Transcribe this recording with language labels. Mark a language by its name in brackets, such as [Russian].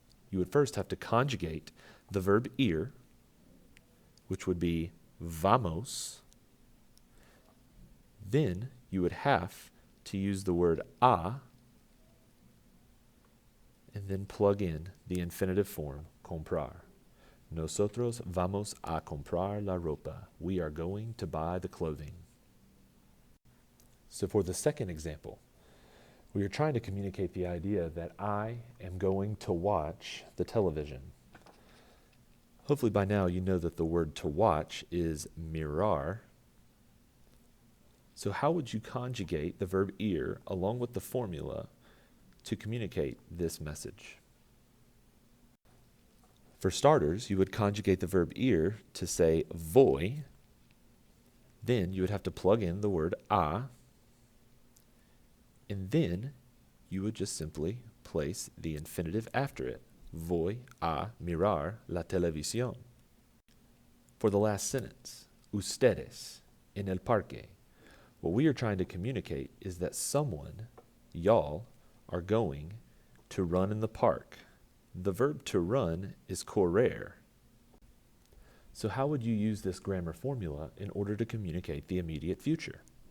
[English] You would first have to conjugate the verb ir, which would be vamos. Then you would have to use the word a, and then plug in the infinitive form, comprar. [Spanish] Nosotros vamos a comprar la ropa. [English] We are going to buy the clothing. So for the second example, we are trying to communicate the idea that I am going to watch the television. Hopefully by now you know that the word to watch is mirar. So how would you conjugate the verb ir along with the formula to communicate this message? For starters, you would conjugate the verb ir to say voy. Then you would have to plug in the word a. And then you would just simply place the infinitive after it. [Spanish] Voy a mirar la televisión. [English] For the last sentence, [Spanish] ustedes en el parque, [English] what we are trying to communicate is that someone, y'all, are going to run in the park. The verb to run is correr. So how would you use this grammar formula in order to communicate the immediate future?